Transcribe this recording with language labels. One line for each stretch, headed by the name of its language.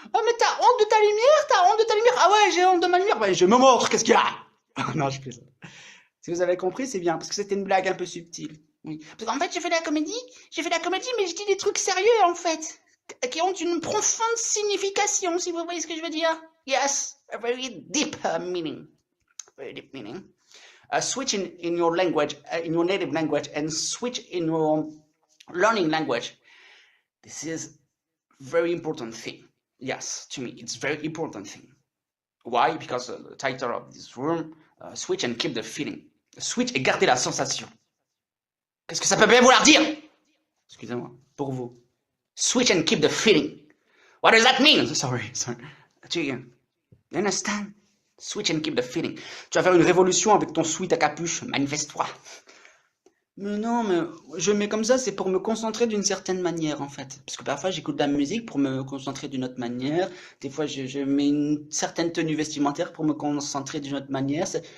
French: Oh, mais t'as honte de ta lumière, t'as honte de ta lumière. Ah ouais, j'ai honte de ma lumière. Ouais, je me montre, qu'est-ce qu'il y a? Non, je fais ça. Si vous avez compris, c'est bien, parce que c'était une blague un peu subtile. Oui. Parce qu'en fait, j'ai fait la comédie, mais je dis des trucs sérieux, en fait, qui ont une profonde signification, si vous voyez ce que je veux dire.
English: Yes, a very deep meaning. Very deep meaning. Switch in your language, in your native language, and switch in your learning language. This is very important thing. Yes, to me, it's very important thing. Why? Because the title of this room, switch and keep the feeling.
French: Switch et garder la sensation. Qu'est-ce que ça peut bien vouloir dire? Excusez-moi, pour vous.
English: Switch and keep the feeling. What does that mean? Sorry. Do you understand? Switch and keep the feeling.
French: Tu vas faire une révolution avec ton sweat à capuche. Manifeste-toi. Mais non, mais je mets comme ça, c'est pour me concentrer d'une certaine manière, en fait. Parce que parfois, j'écoute de la musique pour me concentrer d'une autre manière. Des fois, je mets une certaine tenue vestimentaire pour me concentrer d'une autre manière.